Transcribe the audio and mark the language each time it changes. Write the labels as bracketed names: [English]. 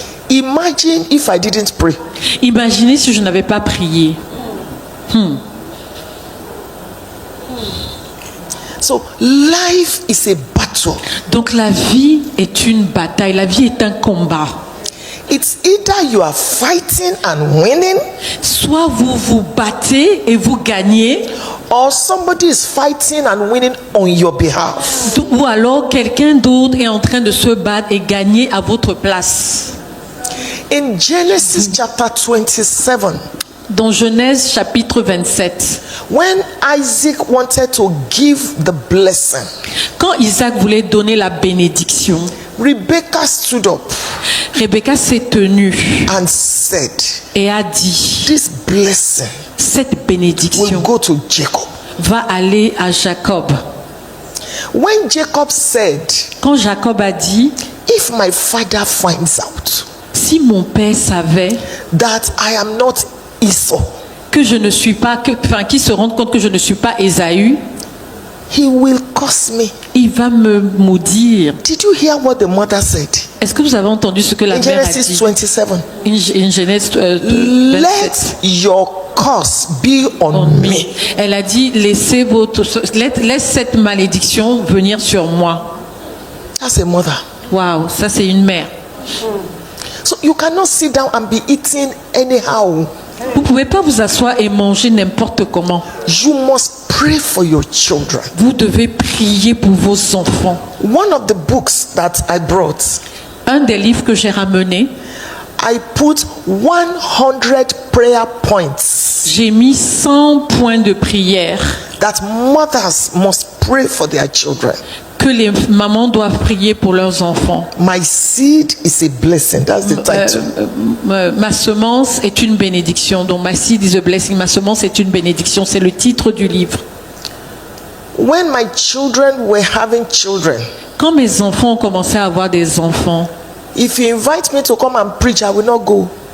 [English] Imagine if I didn't pray. [French] Imaginez si je n'avais pas prié. [English] So life is a battle. [French] Donc la vie est une bataille, la vie est un combat. [English] It's either you are fighting and winning, [French] Soit vous vous battez et vous gagnez, [English] or somebody is fighting and winning on your behalf. [French] ou alors quelqu'un d'autre est en train de se battre et gagner à votre place. [English] In Genesis chapter 27, [French] Dans Genèse chapitre 27, [English] when Isaac wanted to give the blessing, [French] quand Isaac voulait donner la bénédiction, [English] Rebecca stood up [French] Rebecca s'est tenue [English] and said, [French] et a dit, [English] this blessing [French] cette [English] will [French] bénédiction [English] go to Jacob. [French] va aller à Jacob. [English] When Jacob said, [French] Quand Jacob a dit, [English] if my father finds out [French] si mon père savait [English] that I am not Esau, [French] que je ne suis pas, qu'il se rende compte que je ne suis pas Ésaü, [English] he will curse me. [French] il va me maudire. [English] Did you hear what the mother said? [French] Est-ce que vous avez entendu ce que la [English] In [French] mère a [English] Genesis [French] dit [English] 27. [French] in Genèse 27? [English] Let your curse be on me. [French] Elle a dit, laisse cette malédiction venir sur moi. [English] That's a mother. [French] Waouh, ça c'est une mère. [English] So you cannot sit down and be eating anyhow. [French] Vous ne pouvez pas vous asseoir et manger n'importe comment. [English] You must pray for your children. [French] Vous devez prier pour vos enfants. [English] One of the books that I brought, [French] Un des livres que j'ai ramené, [English] I put 100 prayer points [French] j'ai mis 100 points de prière [English] that mothers must pray for their children. [French] que les mamans doivent prier pour leurs enfants. [English] My seed is a blessing. That's the title. [French] Ma semence est une bénédiction. [English] Donc, my seed is a blessing. [French] Ma semence est une bénédiction. C'est le titre du livre. [English] When my children were having children, [French] Quand mes enfants ont commencé à avoir des enfants, [English] if you invite me to come and preach, I will not go.